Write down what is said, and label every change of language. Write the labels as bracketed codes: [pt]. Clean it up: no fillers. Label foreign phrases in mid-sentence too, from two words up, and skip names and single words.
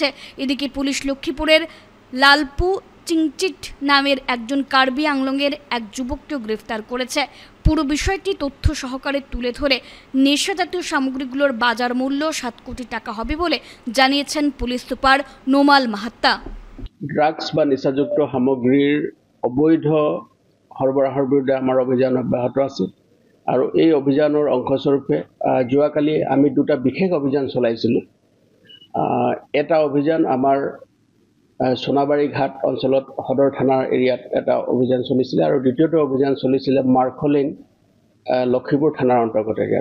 [bn] এদিকে পুলিশ লক্ষ্মীপুরের লালপু চিংচিট নামের একজন কার্বি আংলংয়ের এক যুবককেও গ্রেফতার করেছে। পুরো বিষয়টি তথ্য সহকারে তুলে ধরে নেশা জাতীয় সামগ্রীগুলোর বাজার মূল্য 7 কোটি টাকা হবে বলে জানিয়েছেন পুলিশ সুপার নোমাল মাহাত্তা। [as] ড্রাগস বা নেশাযুক্ত সামগ্ৰীৰ অবৈধ সৰবৰাহৰ বিৰুদ্ধে আমাৰ অভিযান অব্যাহত আছে আৰু এই অভিযানৰ অংশস্বৰূপে যোৱাকালি আমি 2টা বিশেষ অভিযান চলাইছিলোঁ। এটা অভিযান আমাৰ সোনাবাড়ী ঘাট অঞ্চলত সদৰ থানাৰ এৰিয়াত এটা অভিযান চলিছিলে আৰু দ্বিতীয়টো অভিযান চলিছিলে মাৰ্কলিন লক্ষীপুৰ থানাৰ অন্তৰ্গত এৰিয়াত।